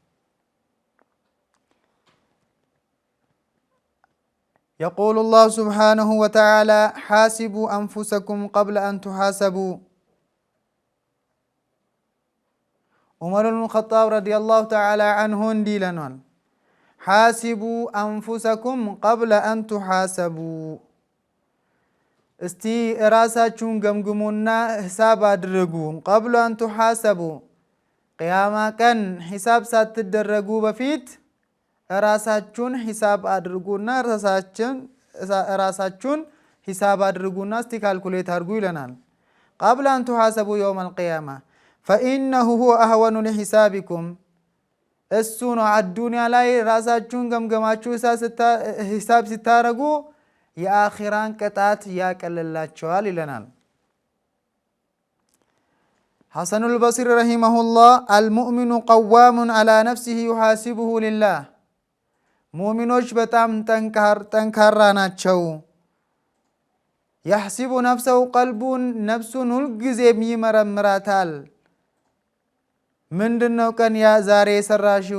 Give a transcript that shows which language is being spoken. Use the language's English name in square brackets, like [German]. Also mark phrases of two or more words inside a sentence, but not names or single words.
[Arabic] يقول الله سبحانه وتعالى: حاسبوا أنفسكم قبل أن تحاسبوا. عمر بن الخطاب رضي الله تعالى عنه انديلنال حاسبوا أنفسكم قبل أن تحاسبوا. [Amharic] እስቲ ራሳችሁን ገምግሙና ሂሳብ አድርጉ። [Arabic] قبل أن تحاسبوا [Amharic] ቅያማ ቀን ሂሳብ ሳትደረጉ በፊት ራሳችሁን ሂሳብ አድርጉና ራሳችሁን ሂሳብ አድርጉና እስቲ ካልኩሌት አድርጉ ይለናል። [Arabic] قبل أن تحاسبوا يوم القيامة فإنه هو أهون لحسابكم። [Amharic] እሱ ነው አዱንያ ላይ ራሳችሁን ገምገማችሁ ሂሳብ ሲታረጉ የአኺራን ቅጣት ያቀልላቸዋል ይለናል። ሐሰኑ አልበስሪ ረሂመሁላህ [Arabic] المؤمن قوام على نفسه يحاسبه لله። [Amharic] ሙእሚኖች በጣም ጠንካራ ናቸው። [Arabic] يحسب نفسه [Amharic] ቀልቡን ነፍሱን ሁልጊዜም ይመረምራታል። ምንድነው ቀን ዛሬ የሰራሽው?